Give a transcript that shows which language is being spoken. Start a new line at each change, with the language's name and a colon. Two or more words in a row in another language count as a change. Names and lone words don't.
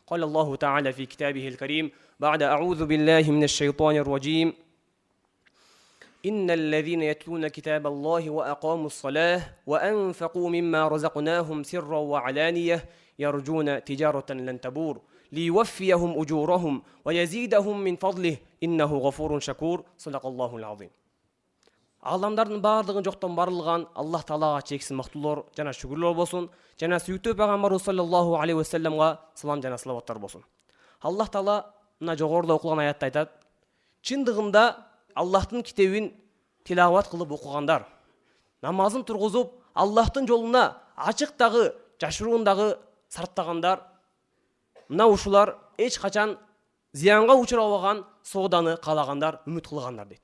Arabic: قال الله تعالى في كتابه الكريم بعد أعوذ بالله من الشيطان الرجيم إن الذين يتلون كتاب الله وأقاموا الصلاة وأنفقوا مما رزقناهم سرا وعلانية يرجون تجارة لن تبور ليوفيهم أجورهم ويزيدهم من فضله إنه غفور شكور صدق الله العظيم.
Kyrgyz: Адамдардын бардыгын жоктон барылган Аллах Таалага чексиз мактуулор жана шүгүрлөр болсун, жана сүйүктүү пайгамбарыбыз
Arabic: صلى الله عليه وسلم
Kyrgyz: салам жана салаваттар болсун. Аллах Таала мына жогоруда окулган аятта айтат: чындыгында Аллахтын китебин тилават кылып окугандар, намазын тургузуп, Аллахтын жолуна ачыктагы, жашыруундагы сарптагандар, мына ушулар эч качан зыянга учурабаган сооданы каалагандар, үмүт кылгандар дейт.